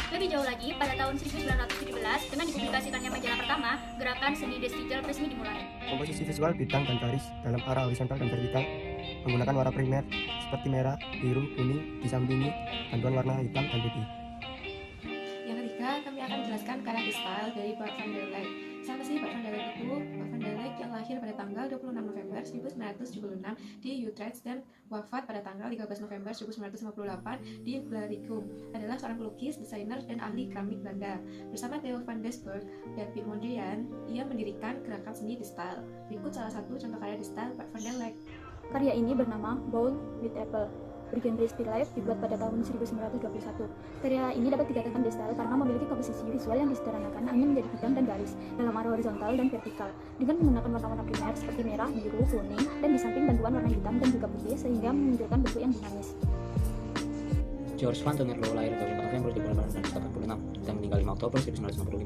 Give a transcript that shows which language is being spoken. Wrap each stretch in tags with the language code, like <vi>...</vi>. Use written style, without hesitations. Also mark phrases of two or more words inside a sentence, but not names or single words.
<id>Lebih jauh lagi, pada tahun 1917 dengan dipublikasikannya majalah pertama, gerakan seni De Stijl resmi dimulai. Komposisi visual bidang dan garis dalam arah horizontal dan vertikal menggunakan warna primer seperti merah, biru, kuning, disampingi bantuan warna hitam dan putih. Yang ketiga, kami akan menjelaskan karya De Stijl dari Bart van der Lek. Siapa sih Bart van der Lek itu? Bart van der Lek yang lahir pada tanggal 26 November 1976 di Utrecht dan wafat pada tanggal 13 November 1958 di Blaricum, adalah seorang pelukis, desainer, dan ahli keramik Belanda. Bersama Theo van Doesburg dan Piet Mondrian, ia mendirikan gerakan seni De Stijl. Berikut salah satu contoh karya De Stijl Bart van der Lek. Karya ini bernama Bowl with Apple, bergenre</id> <en>still life,</en> <id>dibuat pada tahun 1921. Karya ini dapat dikatakan De Stijl karena memiliki komposisi visual yang disederhanakan hanya menjadi bidang dan garis dalam arah horizontal dan vertikal dengan menggunakan warna-warna primer seperti merah, biru, kuning, dan di samping bantuan warna hitam dan juga putih sehingga memunculkan bentuk yang dinamis. George van Tengerlo lahir 25 November 1886 dan meninggal 5 Oktober 1955.</id>